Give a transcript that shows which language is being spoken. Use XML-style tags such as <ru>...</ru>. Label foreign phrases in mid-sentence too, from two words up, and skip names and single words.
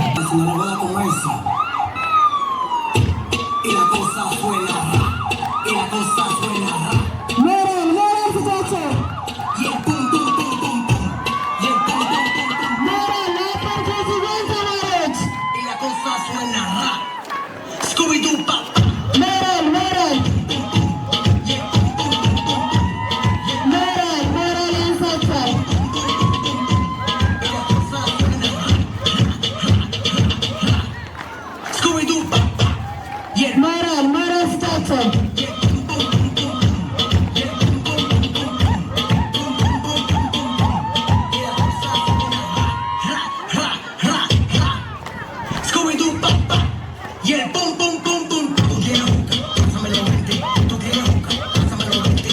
<es>se me recuerda como esa. Y la cosa suena ra, y la cosa suena ra.</es> <am>ሞራል ስጣቸው</am> <es>Y el pum pum pum pum pum, y el pum pum pum pum.</es> <am>ሞራል ለአባቶች ይበል ተማሪዎች</am> <es>Y la cosa suena ra. Scooby-Doo pop.</es> <am>ሞራል</am> <es>Y el pum pum pum pum.</es> <am>ሞራል ያንሳቸዋል</am> <es>Y la cosa suena ra. Scooby-Doo pop. Y el</es> <am>ሞራል ስጣቸው</am> <es>Scooby-Doo papá y el pum pum pum pum. Tú quieres jugar, pásamelo 20. Tú quieres jugar, pásamelo 20.</es>